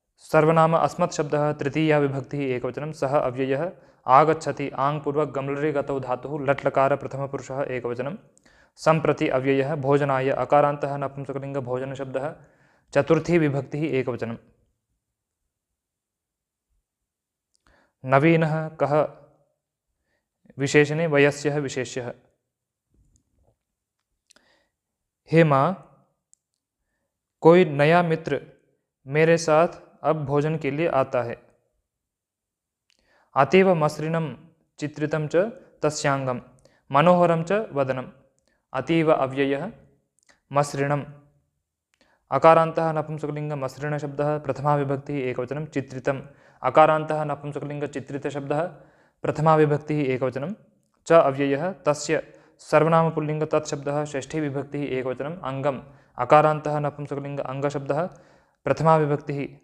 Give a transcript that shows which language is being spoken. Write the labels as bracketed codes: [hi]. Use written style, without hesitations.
[sa] सर्वनाम अस्मत् शब्दः तृतीया विभक्तिः एकवचनं सः अव्ययः आगच्छति आङ्पूर्वक गमलरि गतौ धातुः लट्लकार प्रथमपुरुषः एकवचनं सम्प्रति अव्ययः भोजनाय अकारान्तः नपुंसकलिङ्ग भोजनशब्दः चतुर्थी विभक्तिः एकवचनम्। नवीनः कः विशेषणे वयस्यः विशेष्यः। [hi] हे माँ, कोई नया मित्र मेरे साथ अब भोजन के लिए आता है। [sa] अतीव मसृणं चित्रितं च तस्यांगं मनोहरं च वदनम्। अतीव अव्ययः मसृणम् अकारान्तः नपुंसकलिङ्ग मसृणशब्दः प्रथमा विभक्तिः एकवचनं चित्रितम् अकारान्तः नपुंसकलिङ्ग चित्रितशब्दः प्रथमा विभक्तिः एकवचनं च अव्ययः तस्य सर्वनाम पुल्लिङ्ग तत्शब्दः षष्ठी विभक्तिः एकवचनम् अङ्गम् अकारान्तः नपुंसकलिङ्ग अङ्गशब्दः प्रथमा विभक्तिः